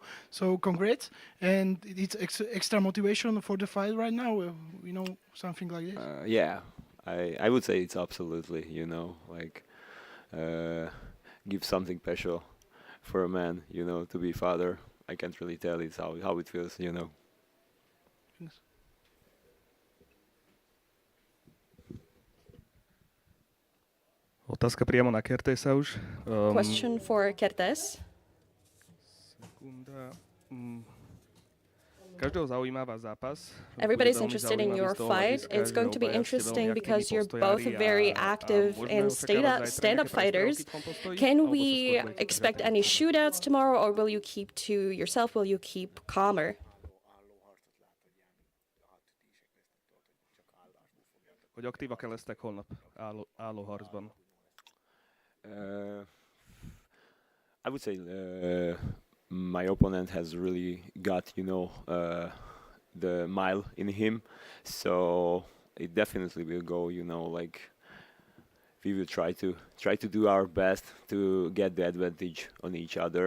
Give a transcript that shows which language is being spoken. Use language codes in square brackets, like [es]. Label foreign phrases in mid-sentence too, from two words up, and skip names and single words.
[en] So congrats, and it's extra motivation for the fight right now. Something like this. Yeah, I would say it's absolutely. Give something special for a man. To be father. I can't really tell it's how it feels. Thanks. [sk] Otázka priamo na Kertésa už. [en] Question for Kertész. Everybody's interested in your fight. It's going to be interesting because you're both very active and stand-up fighters. Can we expect any shootouts tomorrow, or will you keep to yourself? Will you keep calmer? [hu] Hogy aktívak lesztek holnap álló harcban? [en] I would say my opponent has really got, the mile in him, so it definitely will go, we will try to do our best to get the advantage on each other.